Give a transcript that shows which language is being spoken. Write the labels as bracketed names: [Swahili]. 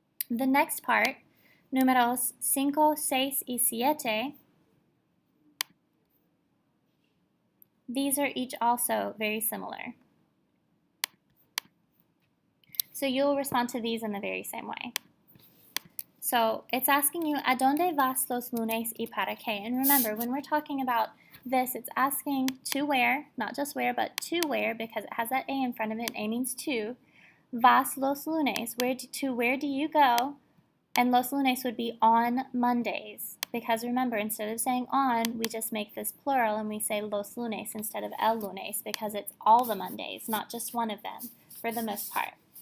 [English] The next part, [Spanish] números 5, 6, y 7, [English] these are each also very similar. So you'll respond to these in the very same way. So it's asking you, [Spanish] ¿a dónde vas los lunes y para qué? [English] And remember, when we're talking about this, it's asking to where, not just where, but to where, because it has that A in front of it. A means to. [Spanish] Vas los lunes, [English] where do you go? And los lunes would be on Mondays, because remember, instead of saying on, we just make this plural and we say los lunes instead of el lunes, because it's all the Mondays, not just one of them, for the most part.